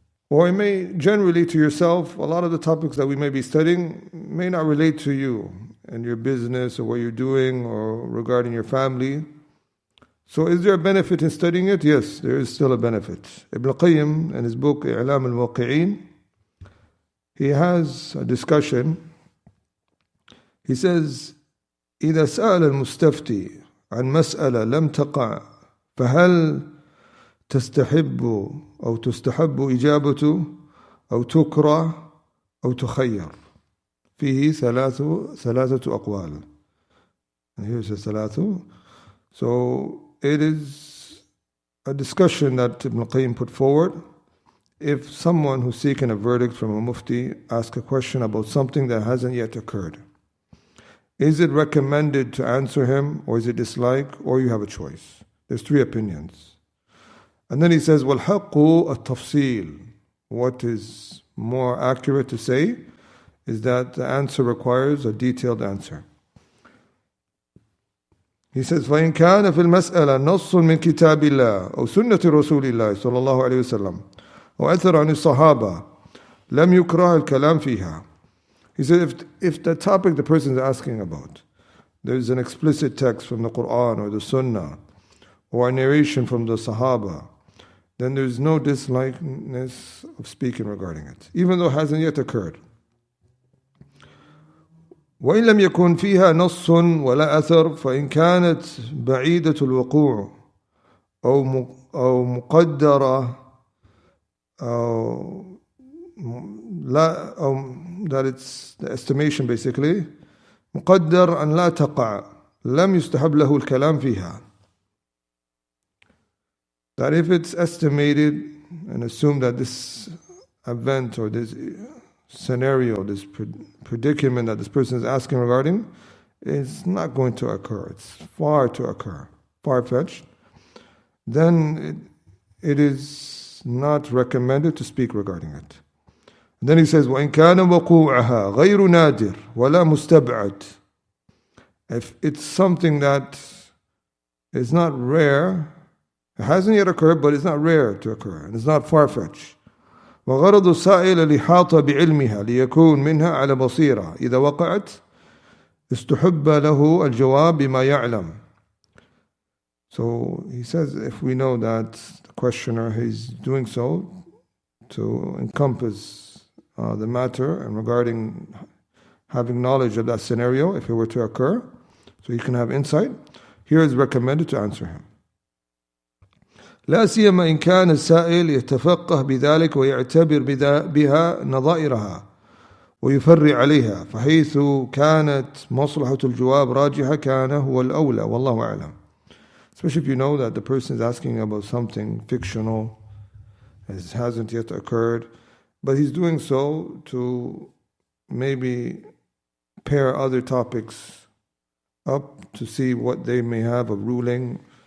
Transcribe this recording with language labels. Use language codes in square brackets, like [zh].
[en] Or it may generally to yourself, a lot of the topics that we may be studying may not relate to you and your business or what you're doing or regarding your family. So is there a benefit in studying it? Yes, there is still a benefit. Ibn Qayyim, in his book إعلام الموقعين, he has a discussion. He says, [ar] إذا سأل المستفتي عن مسألة لم تقع فهل تستحب أو تستحب إجابته أو تكره أو تخير فيه ثلاثة أقوال. [en] And here's ثلاثة. So it is a discussion that Ibn Qayyim put forward. If someone who's seeking a verdict from a mufti asks a question about something that hasn't yet occurred, is it recommended to answer him, or is it disliked, or you have a choice? There's three opinions. And then he says, [ar] وَالْحَقُّ التَّفْصِيل. [en] What is more accurate to say is that the answer requires a detailed answer. He says, [ar] فَإِنْ كَانَ فِي الْمَسْأَلَةِ نَصٌّ مِنْ كِتَابِ اللَّهِ أو سُنَّةِ رسول الله صلى الله عليه وسلم أو أثر عن الصحابة لم يكره الكلام فيها. [en] He said, if the topic the person is asking about, there's an explicit text from the Quran or the Sunnah, or a narration from the Sahaba, then there's no dislikeness of speaking regarding it, even though it hasn't yet occurred. [ar] وإن لم يكن فيها نص ولا أثر فإن كانت بعيدة الوقوع أو مقدرة أو لا أو [en] that it's the estimation basically [ar] مقدر أن لا تقع لم يستحب له الكلام فيها. [en] That if it's estimated and assumed that this event or this scenario, this predicament that this person is asking regarding, is not going to occur, it's far to occur, far-fetched, then it is not recommended to speak regarding it. And then he says, [ar] وَإِنْ كَانَ وَقُوعَهَا غَيْرُ نَادِرٍ وَلَا مُسْتَبْعَدٍ. [en] If it's something that is not rare, it hasn't yet occurred, but it's not rare to occur, and it's not far-fetched. [ar] وغرض السائل الإحاطة بعلمها ليكون منها على بصيرة إذا وقعت استحب له الجواب بما يعلم. [en] So he says, if we know that the questioner is doing so to encompass the matter and regarding having knowledge of that scenario, if it were to occur, so you can have insight, here is recommended to answer him. [ar] لا سيما إن كان السائل يتفقه بذلك ويعتبر بها نظائرها ويفرع عليها فحيث كانت مصلحة الجواب راجحة كان هو الأولى والله أعلم. [en] Especially if you know that the person is asking about something fictional, it hasn't yet occurred, but he's doing so to maybe pair other topics up to see what they may have of ruling.